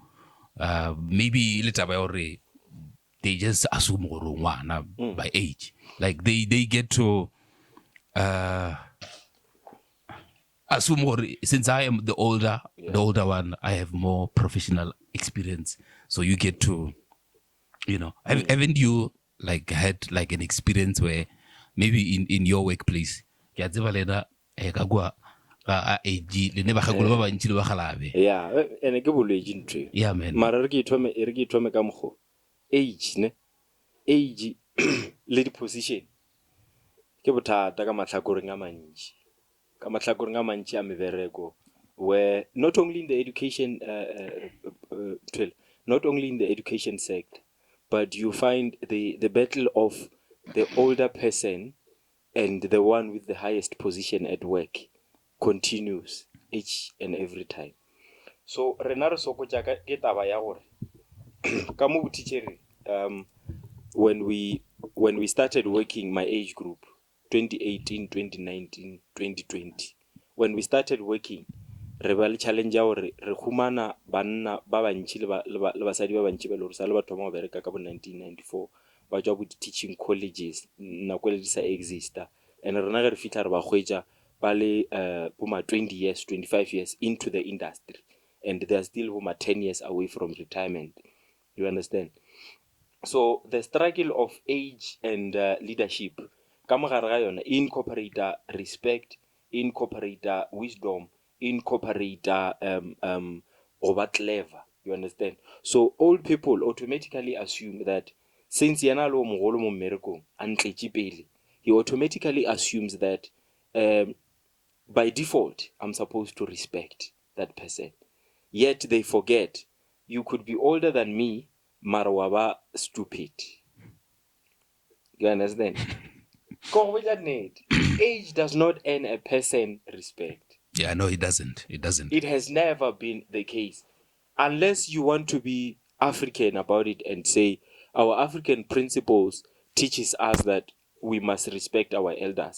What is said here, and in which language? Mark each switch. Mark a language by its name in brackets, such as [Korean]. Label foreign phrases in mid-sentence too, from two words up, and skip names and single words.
[English] Maybe they just assume by age, like they get to assume since I am the older one, I have more professional experience, so you get to, haven't you like had like an experience where maybe in your workplace Yeah, and [Northern Sotho] ke bolwetse ntwe. [English] Yeah, man. [Northern Sotho] Mara re ke ithome ka mokgo. Age ne. Age le di position. Ke bothata ka mahlakoreng a mantši. Ka mahlakoreng a mantši a mebereko, [English] where not only in the education not only in the education sector, but you find the battle of the older person and the one with the highest position at work continues each and every time. [Northern Sotho] So rena re sokotša ke taba ya gore ka mo teacher [English] when we started working, my age group [Northern Sotho] 2018, 2019, 2020, when [English] we started working, [Northern Sotho] re ba le challenge ya gore re khumana banna ba bantši le basadi ba bantši ba le gore sa le ba thoma go bereka ka bo 1994 ba tswa bo [English] teaching colleges [Northern Sotho] nako le di sa exista, and rena ge re fitla re ba hwetša ba le boma 20 [English] years 25 years into the industry, and they are still [Northern Sotho] boma 10 [English] years away from retirement. You understand? So the struggle of age and leadership [Northern Sotho] ka mogare ga yona [English] incorporate respect, incorporate wisdom, incorporate [Northern Sotho] go ba [English] clever. You understand? So old people automatically assume that since [Northern Sotho] yana lo mogolo mo mmerekong a ntletše pele, [English] he automatically assumes that by default I'm supposed to respect that person. Yet they forget you could be older than me, [Northern Sotho] mara wa ba stupid. [English] You understand? Age does not earn a person respect. Yeah, no, it doesn't. It has never been the case. Unless you want to be African about it and say our African principles teaches us that we must respect our elders.